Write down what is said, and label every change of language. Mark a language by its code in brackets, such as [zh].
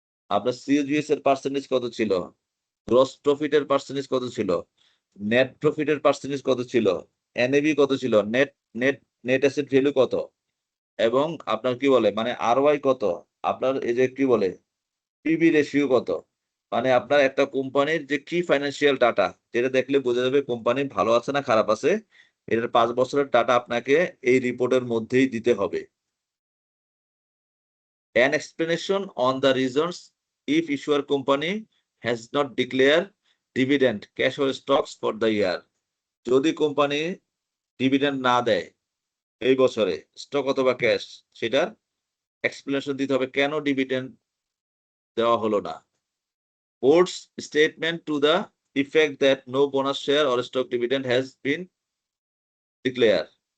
[bn] আপনার সিওজিএস এর পার্সেন্টেজ কত ছিল, গ্রস প্রফিটের পার্সেন্টেজ কত ছিল, নেট প্রফিটের পার্সেন্টেজ কত ছিল, এনএবি কত ছিল, net net net asset value কত, এবং আপনার কি বলে মানে আরওআই কত, আপনার এই যে কি বলে পিবি রেশিও কত, মানে আপনার একটা কোম্পানির যে কি ফাইন্যান্সিয়াল ডাটা যেটা দেখলে বোঝা যাবে কোম্পানি ভালো আছে না খারাপ আছে, এটার 5 বছরের ডাটা আপনাকে এই রিপোর্টের মধ্যেই দিতে হবে। [en] An explanation on the reasons if issuer company has not declared dividend, cash or stocks for the year, [bn] যদি কোম্পানি ডিভিডেন্ড না দেয় এই বছরে স্টক অথবা ক্যাশ, সেটার এক্সপ্লেনেশন দিতে হবে কেন ডিভিডেন্ড দেওয়া হলো না। [en] Board's statement to the effect that no bonus share or stock dividend has been declared.